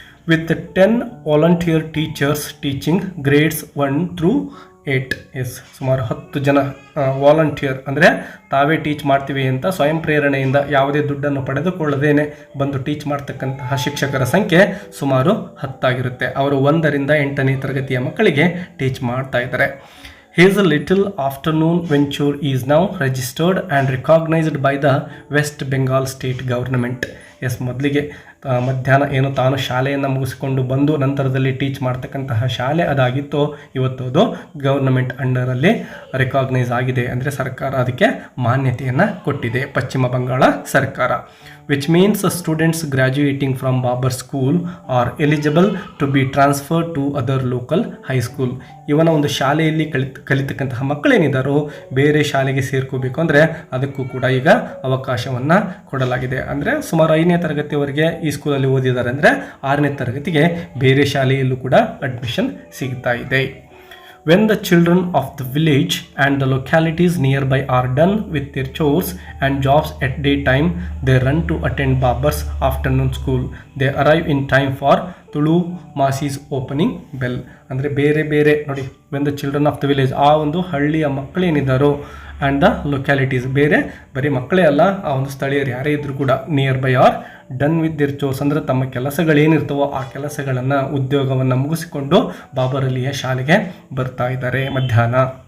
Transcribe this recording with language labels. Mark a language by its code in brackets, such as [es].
[en] With 10 volunteer teachers teaching grades 1 through 8. [kn] ಸುಮಾರು 10 ಜನ volunteer ಅಂದರೆ ತಾವೇ ಟೀಚ್ ಮಾಡ್ತೀವಿ ಅಂತ ಸ್ವಯಂ ಪ್ರೇರಣೆಯಿಂದ ಯಾವುದೇ ದುಡ್ಡನ್ನು ಪಡೆದುಕೊಳ್ಳದೇನೆ ಬಂದು ಟೀಚ್ ಮಾಡ್ತಕ್ಕಂತಹ ಶಿಕ್ಷಕರ ಸಂಖ್ಯೆ ಸುಮಾರು 10 ಆಗಿರುತ್ತೆ. ಅವರು 1ರಿಂದ 8ನೇ ತರಗತಿಯ ಮಕ್ಕಳಿಗೆ ಟೀಚ್ ಮಾಡ್ತಾ ಇದ್ದಾರೆ. [en] His little afternoon venture is now registered and recognized by the West Bengal state government. [kn] ಮೊದಲಿಗೆ ಮಧ್ಯಾಹ್ನ ಏನು ತಾನು ಶಾಲೆಯನ್ನು ಮುಗಿಸಿಕೊಂಡು ಬಂದು ನಂತರದಲ್ಲಿ ಟೀಚ್ ಮಾಡ್ತಕ್ಕಂತಹ ಶಾಲೆ ಅದಾಗಿತ್ತು, ಇವತ್ತು ಅದು ಗವರ್ನಮೆಂಟ್ ಅಂಡರಲ್ಲಿ ರೆಕಾಗ್ನೈಸ್ ಆಗಿದೆ, ಅಂದರೆ ಸರ್ಕಾರ ಅದಕ್ಕೆ ಮಾನ್ಯತೆಯನ್ನು ಕೊಟ್ಟಿದೆ, ಪಶ್ಚಿಮ ಬಂಗಾಳ ಸರ್ಕಾರ. [en] which means students graduating from Babar school are eligible to be transferred to other local high school. [kn] ಇವನ ಒಂದು ಶಾಲೆಯಲ್ಲಿ ಕಲಿತಕ್ಕಂತಹ ಮಕ್ಕಳೇನಿದ್ದಾರೋ ಬೇರೆ ಶಾಲೆಗೆ ಸೇರ್ಕೋಬೇಕು ಅಂದರೆ ಅದಕ್ಕೂ ಕೂಡ ಈಗ ಅವಕಾಶವನ್ನು ಕೊಡಲಾಗಿದೆ. ಅಂದರೆ ಸುಮಾರು 5ನೇ ತರಗತಿವರೆಗೆ ಈ ಸ್ಕೂಲಲ್ಲಿ ಓದಿದ್ದಾರೆ ಅಂದರೆ 6ನೇ ತರಗತಿಗೆ ಬೇರೆ ಶಾಲೆಯಲ್ಲೂ ಕೂಡ ಅಡ್ಮಿಷನ್ ಸಿಗ್ತಾ ಇದೆ. [en] When the children of the village and the localities nearby are done with their chores and jobs at daytime, they run to attend Babar's afternoon school. They arrive in time for Tulu Masi's opening bell. [kn] ಅಂದರೆ ಬೇರೆ ಬೇರೆ ನೋಡಿ, [en] when the children of the village, [kn] ಆ ಒಂದು ಹಳ್ಳಿಯ ಮಕ್ಕಳೇನಿದ್ದಾರೋ [en] and the localities, [kn] ಬೇರೆ ಬರೀ ಮಕ್ಕಳೇ ಅಲ್ಲ, ಆ ಒಂದು ಸ್ಥಳೀಯರು ಯಾರೇ ಇದ್ದರೂ ಕೂಡ [en] nearby are done with their chores, [kn] ಅಂದರೆ ತಮ್ಮ ಕೆಲಸಗಳೇನಿರ್ತವೋ ಆ ಕೆಲಸಗಳನ್ನು ಉದ್ಯೋಗವನ್ನು ಮುಗಿಸಿಕೊಂಡು ಬಾಬರಲ್ಲಿಯ ಶಾಲೆಗೆ ಬರ್ತಾ ಇದ್ದಾರೆ ಮಧ್ಯಾಹ್ನ.